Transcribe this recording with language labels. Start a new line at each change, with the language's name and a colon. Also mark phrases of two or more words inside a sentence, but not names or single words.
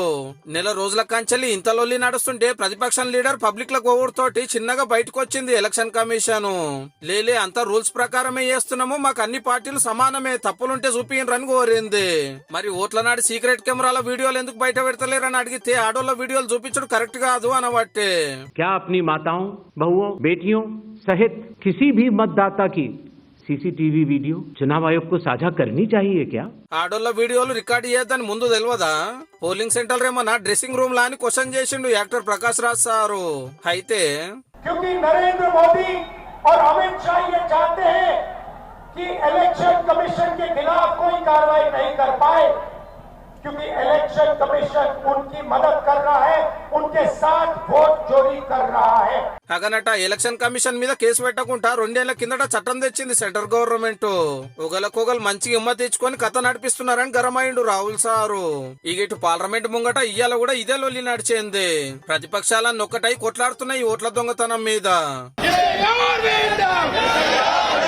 Telugu: నెల రోజుల కంచెలి ఇంత లొల్లి నడుస్తుంటే ప్రతిపక్షం లీడర్ పబ్లిక్ ల తోటి చిన్నగా బయటకు వచ్చింది
English: election commission.
Telugu: లేలే అంతా రూల్స్ ప్రకారమే చేస్తున్నాము, మాకు అన్ని పార్టీలు సమానమే, తప్పులుంటే చూపియరని కోరింది. మరి ఓట్ల నాడు సీక్రెట్ కెమెరాల వీడియోలు ఎందుకు బయట పెడతలేరని అడిగితే ఆడోళ్ళ వీడియోలు చూపించడం కరెక్ట్ కాదు అనబట్టే.
Hindi: क्या अपनी माताओं, बहुओं, बेटियों सहित किसी भी मतदाता की
English: CCTV video
Hindi: चुनाव आयोग को साझा करनी चाहिए क्या?
Telugu: ఆడోళ్ళ వీడియోలు రికార్డ్ చేయొద్దని ముందు తెలియదా?
English: polling center
Telugu: ఏమన్నా
English: dressing room
Telugu: లా అని క్వశ్చన్ చేసిండు యాక్టర్ ప్రకాష్ రాజ్ సారు. అయితే
Hindi: क्योंकि नरेंद्र मोदी और अमित शाह ये चाहते हैं कि
English: election commission
Hindi: के खिलाफ कोई कार्रवाई नहीं कर पाए, क्योंकि
English: election commission
Hindi: उनकी मदद कर रहा है, उनके साथ वोट चोरी कर रहा है.
Telugu: అగనట
English: election commission
Telugu: మీద కేసు పెట్టకుండా 2 ఏళ్ల కిందట చట్టం తెచ్చింది
English: central government.
Telugu: ఒకలకొగలు మంచి హిమ్మత్ తెచ్చుకొని కథ నడిపిస్తున్నారని గరమైండు రాహుల్ సారు. ఇటు పార్లమెంట్ ముంగట ఇయ్యాల కూడా ఇదే లొల్లి నడిచింది. ప్రతిపక్షాలన్నీ ఒక్కటై కొట్లాడుతున్నాయి ఓట్ల దొంగతనం మీద.